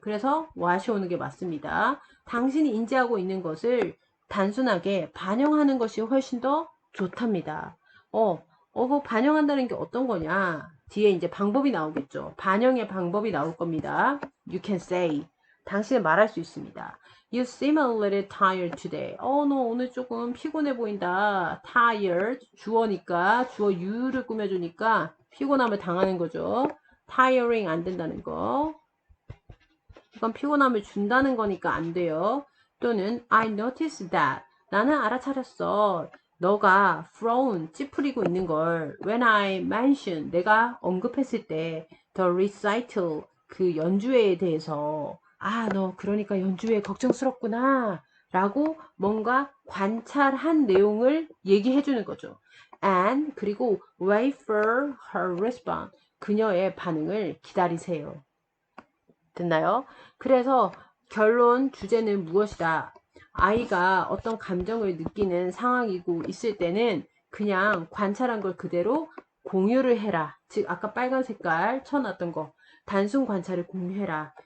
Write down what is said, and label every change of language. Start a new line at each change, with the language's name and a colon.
Korean: 그래서 what이 오는 게 맞습니다. 당신이 인지하고 있는 것을 단순하게 반영하는 것이 훨씬 더 좋답니다. 그 반영한다는 게 어떤 거냐? 뒤에 이제 방법이 나오겠죠. 반영의 방법이 나올 겁니다.
English: You can say.
Korean: 당신은 말할 수 있습니다.
English: You seem a little tired today.
Korean: 너 오늘 조금 피곤해 보인다.
English: Tired.
Korean: 주어니까, 주어 you를 꾸며주니까 피곤함을 당하는 거죠. Tiring 안 된다는 거. 이건 피곤함을 준다는 거니까 안 돼요. 또는
English: I noticed that.
Korean: 나는 알아차렸어. 너가 frown, 찌푸리고 있는 걸
English: when I mentioned,
Korean: 내가 언급했을 때
English: the recital,
Korean: 그 연주회에 대해서 너 그러니까 연주회 걱정스럽구나 라고 뭔가 관찰한 내용을 얘기해 주는 거죠.
English: And
Korean: 그리고
English: wait for her response,
Korean: 그녀의 반응을 기다리세요. 됐나요? 그래서 결론 주제는 무엇이다? 아이가 어떤 감정을 느끼는 상황이고 있을 때는 그냥 관찰한 걸 그대로 공유를 해라. 즉 아까 빨간 색깔 쳐놨던 거 단순 관찰을 공유해라.